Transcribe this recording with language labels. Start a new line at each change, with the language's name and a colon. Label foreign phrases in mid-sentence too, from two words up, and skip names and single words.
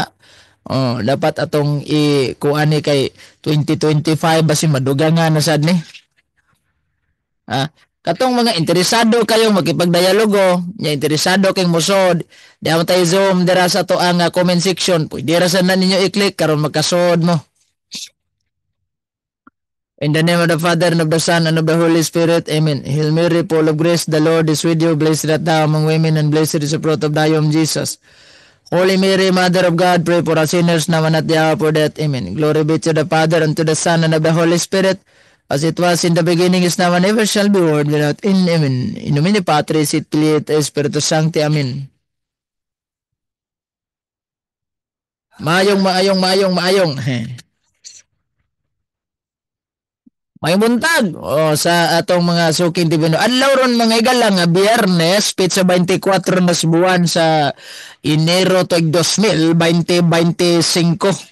Cebuano: Dapat atong ikuani kay 2025 basi madugangan na sad ni. Katong mga interesado kayong makipagdialogo, nya interesado kayong musod, diha tayo Zoom dira sa to ang comment section. Pwede ra sa na ninyo i-click karon makasod mo.
English: In the name of the Father, and of the Son, and of the Holy Spirit. Amen. Hail Mary, full of grace, the Lord is with you. Blessed art thou among women, and blessed is the fruit of thy womb, Jesus. Holy Mary, Mother of God, pray for us sinners now and at the hour of death. Amen. Glory be to the Father, and to the Son, and of the Holy Spirit, as it was in the beginning, is now, and ever shall be, world without end. Amen.
Latin: In nomine Patris, et Filii, et Spiritus Sancti.
Cebuano: Amen. Maayong. May buntag sa atong mga suking tibino. Adlaw ron mga igalang Biyernes, pitsa 24 na buwan sa Enero tuig 2025.